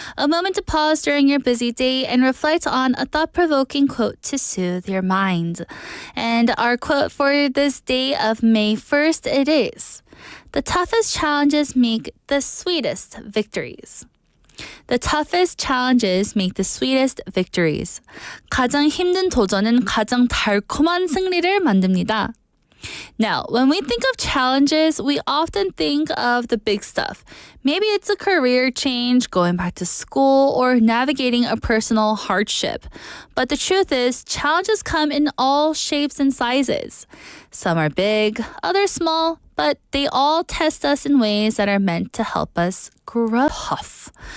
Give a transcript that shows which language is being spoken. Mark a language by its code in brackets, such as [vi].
[en] A moment to pause during your busy day and reflect on a thought-provoking quote to soothe your mind. And our quote for this day of May 1st, it is, "The toughest challenges make the sweetest victories." The toughest challenges make the sweetest victories. [ko] 가장 힘든 도전은 가장 달콤한 승리를 만듭니다. [en] Now, when we think of challenges, we often think of the big stuff. Maybe it's a career change, going back to school, or navigating a personal hardship. But the truth is, challenges come in all shapes and sizes. Some are big, others small, but they all test us in ways that are meant to help us grow. Tough.